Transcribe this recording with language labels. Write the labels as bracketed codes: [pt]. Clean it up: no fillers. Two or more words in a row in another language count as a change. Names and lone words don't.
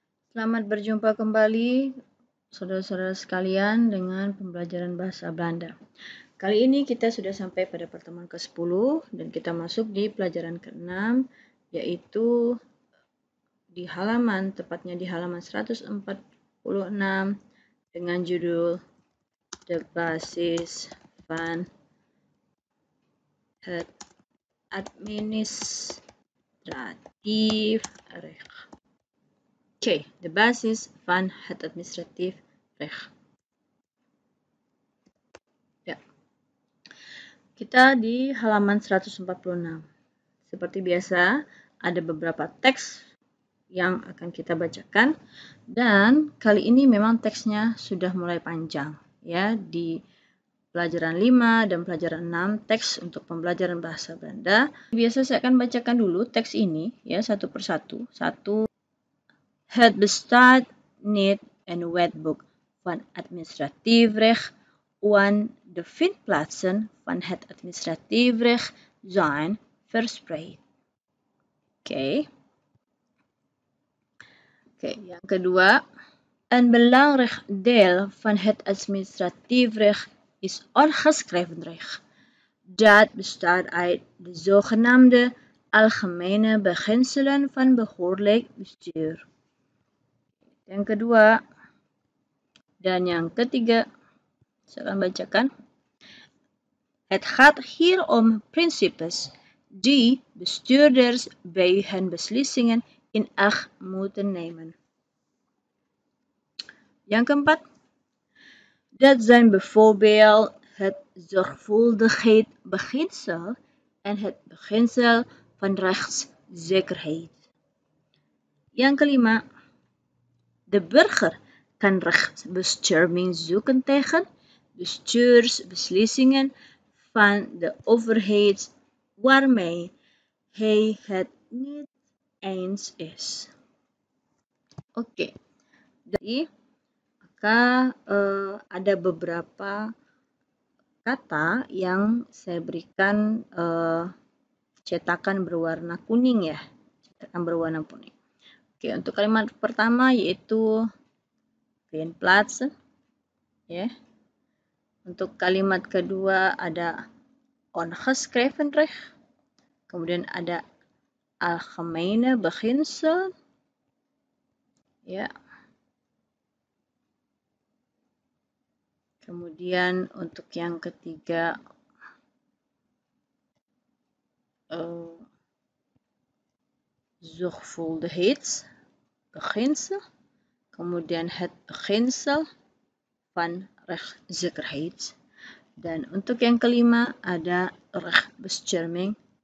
[id] Selamat berjumpa kembali saudara-saudara sekalian dengan pembelajaran bahasa Belanda. Kali ini kita sudah sampai pada pertemuan ke-10 dan kita masuk di pelajaran ke-6, yaitu tepatnya di halaman 146 dengan judul [nl] De Basis van het Administratief Recht. Oké, de basis van het administratief recht. [id] Ya. Kita di halaman 146. Seperti biasa, ada beberapa teks yang akan kita bacakan dan kali ini memang teksnya sudah mulai panjang ya. Di pelajaran 5 dan pelajaran 6 teks untuk pembelajaran bahasa Belanda. Biasa saya akan bacakan dulu teks ini ya satu persatu. [nl] Het bestaat niet een wetboek van administratief recht en de vindplaatsen van het administratief recht zijn verspreid. [id] Oké, yang kedua. [nl] Een belangrijk deel van het administratief recht is ongeschreven recht. Dat bestaat uit de zogenaamde algemene beginselen van behoorlijk bestuur. [id] Yang kedua dan yang ketiga, saya akan bacakan. [nl] Het gaat hier om principes die bestuurders bij hun beslissingen in acht moeten nemen. [id] Yang keempat, [nl] dat zijn bijvoorbeeld het zorgvuldigheidsbeginsel en het beginsel van rechtszekerheid. [id] Yang kelima, [nl] de burger kan rechtsbescherming zoeken tegen bestuursbeslissingen van de overheid waarmee hij het niet eens is. [id] Oke, jadi maka ada beberapa kata yang saya berikan cetakan berwarna kuning ya, cetakan berwarna kuning. Oke, untuk kalimat pertama yaitu vindplaatsen, ya. Untuk kalimat kedua ada [nl] ongeschreven recht, [id] kemudian ada [nl] algemene beginsel, [id] ya. Kemudian untuk yang ketiga zorgvuldigheidsbeginsel, kemudian [nl] het beginsel van rechtszekerheid, [id] dan untuk yang kelima ada rechtsbescherming.